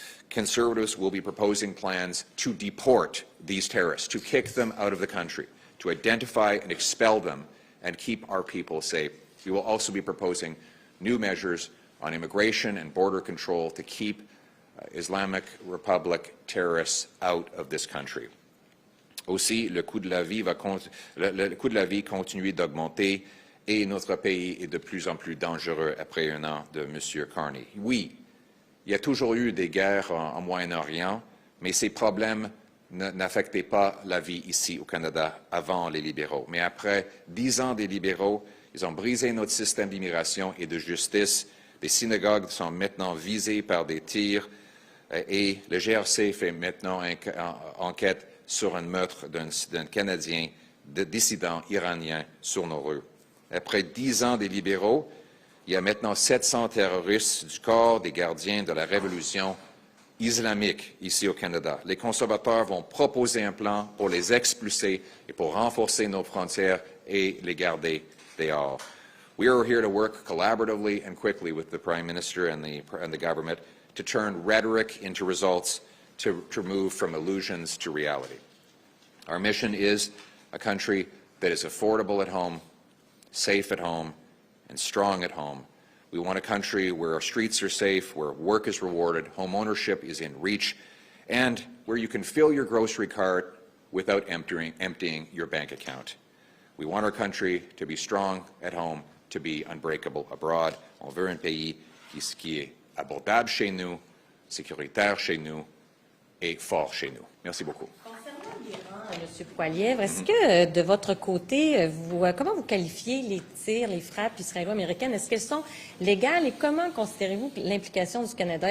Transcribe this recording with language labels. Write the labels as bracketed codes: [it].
[en] Conservatives will be proposing plans to deport these terrorists, to kick them out of the country, to identify and expel them and keep our people safe. We will also be proposing new measures on immigration and border control to keep Islamic Republic terrorists out of this country. [fr] Aussi, le coût de la vie le coût de la vie continue d'augmenter et notre pays est de plus en plus dangereux après un an de M. Carney. Oui, il y a toujours eu des guerres en Moyen-Orient, mais ces problèmes n'affectaient pas la vie ici au Canada avant les libéraux. Mais après 10 ans des libéraux, ils ont brisé notre système d'immigration et de justice. Les synagogues sont maintenant visées par des tirs et le GRC fait maintenant une enquête sur un meurtre d'un Canadien dissident iranien sur nos rues. Après 10 ans des libéraux, il y a maintenant 700 terroristes du corps des gardiens de la révolution islamique ici au Canada. Les conservateurs vont proposer un plan pour les expulser et pour renforcer nos frontières et les garder dehors. [en] We are here to work collaboratively and quickly with the Prime Minister and the government to turn rhetoric into results, to move from illusions to reality. Our mission is a country that is affordable at home, safe at home, and strong at home. We want a country where our streets are safe, where work is rewarded, home ownership is in reach, and where you can fill your grocery cart without emptying your bank account. We want our country to be strong at home, to be unbreakable abroad. [fr] On veut un pays qui est abordable chez nous, sécuritaire chez nous et fort chez nous. Merci beaucoup. M. Poilievre, est-ce que de votre côté, comment vous qualifiez les tirs, les frappes israélo-américaines? Est-ce qu'elles sont légales et comment considérez-vous l'implication du Canada?